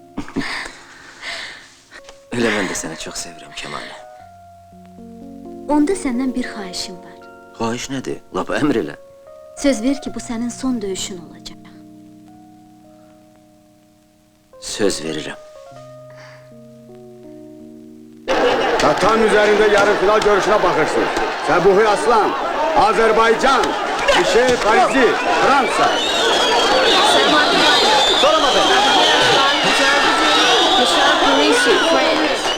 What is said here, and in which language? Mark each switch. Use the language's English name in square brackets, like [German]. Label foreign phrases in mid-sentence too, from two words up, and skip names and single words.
[Azerbaijani] Elə mən də səni çox sevirəm Kəmalə. Onda səndən bir xahişim var. Xahiş nədir? Lap əmr elə. Söz ver ki, bu sənin son döyüşün olacaq. Söz verirəm. [Turkish] Tatam üzerinde yarı final görüşüne bakırsın. Sebuhi Aslan, Azerbaycan, Michel Parizi, Fransa. Michel Parisi, France.